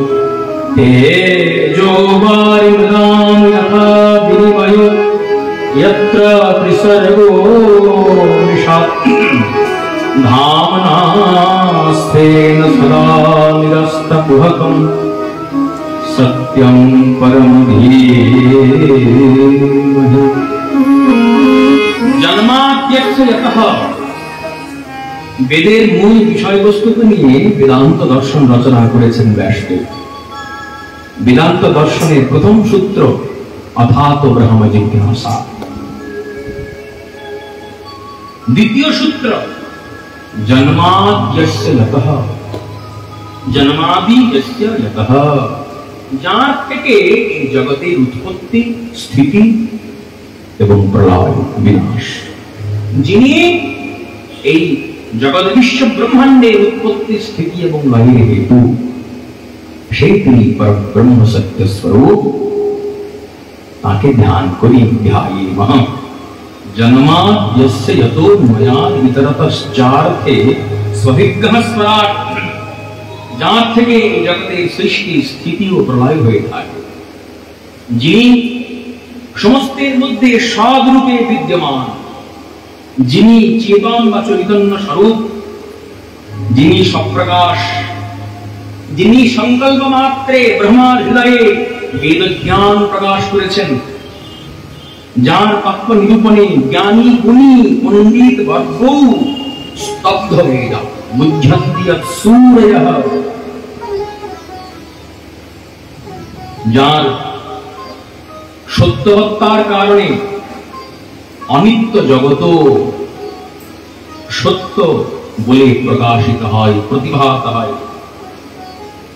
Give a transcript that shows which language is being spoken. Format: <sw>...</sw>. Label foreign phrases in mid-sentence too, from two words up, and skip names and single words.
<sa>तेजो वारिमृदां यथा विनिमयो यत्र त्रिसर्गो धाम्ना स्वेन सदा निरस्तकुहकं सत्यं परं धीमहि। जन्माद्यस्य यतः</sa> <bn>বেদের মূল বিষয়বস্তুকে নিয়ে বেদান্ত দর্শন রচনা করেছেন ব্যাসদেব। বেদান্ত দর্শনের প্রথম সূত্র</bn> <sa>अथातो ब्रह्म जिज्ञासा। द्वितीय सूत्र जन्माद्यस्य यतः जन्मादि यस्य यतः,</sa> <bn>যার থেকে এই জগতের উৎপত্তি স্থিতি এবং প্রলয় বিনাশ। যিনি এই জগৎ বিশ্ব ব্রহ্মাণ্ডের উৎপত্তি স্থিতি এবং লয়ের হেতু, সেই তিনি পরব্রহ্ম সত্য স্বরূপ। তাকে ধ্যান করি ध्यायेमः।</bn> <sa>जन्माद्यस्य यतोन्मयादितरतश्चार्थे स्वभिघ्नः स्वराट्,</sa> <bn>যার থেকে জগতের সৃষ্টি স্থিতি ও প্রলয় হয়ে থাকে, যিনি সমস্তের মধ্যে সদ্রূপে বিদ্যমান, যিনি চেতন বা চৈতন্য স্বরূপ, যিনি সপ্রকাশ, যিনি সংকল্প মাত্রে ব্রহ্মার হৃদয়ে বেদ জ্ঞান প্রকাশ করেছেন, যার তত্ত্ব নিরূপণে জ্ঞানী গুণী পণ্ডিত বর্গ স্তব্ধ হয়ে যায়।</bn> <sa>মুহ্যন্তি যৎসূরয়ঃ,</sa> <bn>যার সত্য হত্যার কারণে অনিত্য জগত সত্য বলে প্রকাশিত হয়, প্রতিভাত হয়।</bn>